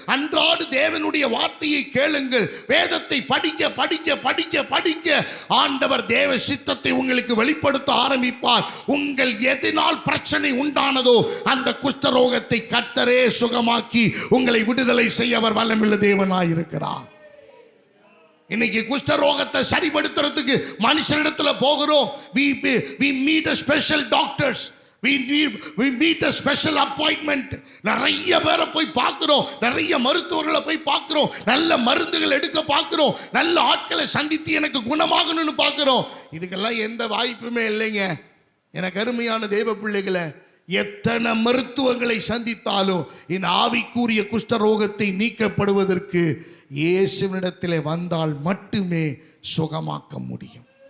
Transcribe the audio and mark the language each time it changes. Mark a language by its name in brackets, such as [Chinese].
[Tamil] அன்றாடு தேவனுடைய வார்த்தையை கேளுங்கள். வேதத்தை படிக்க படிக்க படிக்க படிக்க ஆண்டவர் தேவ சித்தத்தை உங்களுக்கு வெளிப்படுத்த ஆரம்பிப்பார். உங்கள் எதனால் பிரச்சனை உண்டானதோ அந்த குஷ்டரோகத்தை கர்த்தரே சுகமாக்கி உங்களை விடுதலை செய்ய அவர் வல்லமையுள்ள தேவனாய் இருக்கிறார். இன்னைக்கு குஷ்டரோகத்தை சரிபடுத்துறதுக்கு மனுஷனிடத்துல போகிறோம். [English] we meet a special doctors, we meet a special appointment. [Tamil] நிறைய பேரை போய் பார்க்கிறோம், நிறைய மருத்துவர்களை போய் பார்க்கிறோம், நல்ல மருந்துகள் எடுக்க பார்க்கிறோம், நல்ல ஆட்களை சந்தித்து எனக்கு குணமாகணும்னு பார்க்கிறோம். இதுக்கெல்லாம் எந்த வாய்ப்புமே இல்லைங்க. எனக்கு அருமையான தேவ பிள்ளைகளை, எத்தனை மருத்துவங்களை சந்தித்தாலும் இந்த ஆவிக்குரிய குஷ்டரோகத்தை நீக்கப்படுவதற்கு இயேசுவினிடத்திலே வந்தால் மட்டுமே சுகமாக்க முடியும்.